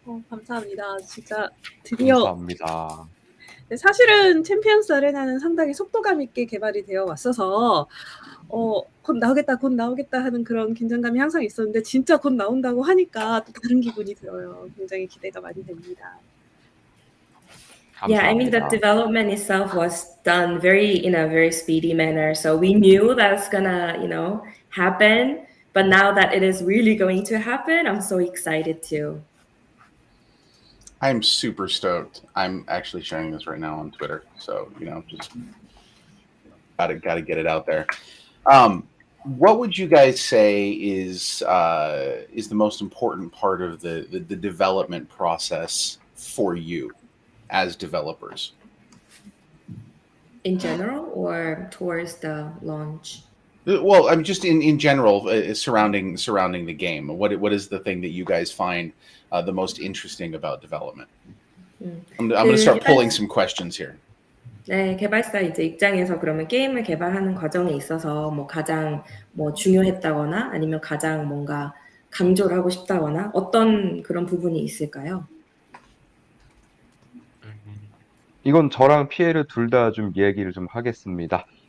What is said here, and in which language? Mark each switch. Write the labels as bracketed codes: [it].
[ko] 감사합니다. 진짜 드디어. 감사합니다. 네, 사실은 챔피언스 아레나는 상당히 속도감 있게 개발이 되어 왔어서 곧 나오겠다 하는 그런 긴장감이 항상 있었는데 진짜 곧 나온다고 하니까 또 다른 기분이 들어요. 굉장히 기대가 많이 됩니다. [en] Yeah, I mean, the development itself was done in a very speedy manner. So we knew that's gonna, happen. But now that it is really going to happen, I'm so excited too. I'm super stoked. I'm actually sharing this right now on Twitter, so just gotta get it out there. What would you guys say is the most important part of the development process for you as developers? In general, or towards the launch? Well, I'm just in general surrounding the game. What is the thing that you guys find the most interesting about development? I'm going to start pulling some questions here. [ko] 네, 개발사 이제 입장에서 그러면 게임을 개발하는 과정에 있어서 뭐 가장 중요했다거나 아니면 가장 뭔가 강조를 하고 싶다거나 어떤 그런 부분이 있을까요? 이건 저랑 피에르 둘 다 좀 얘기를 좀 하겠습니다.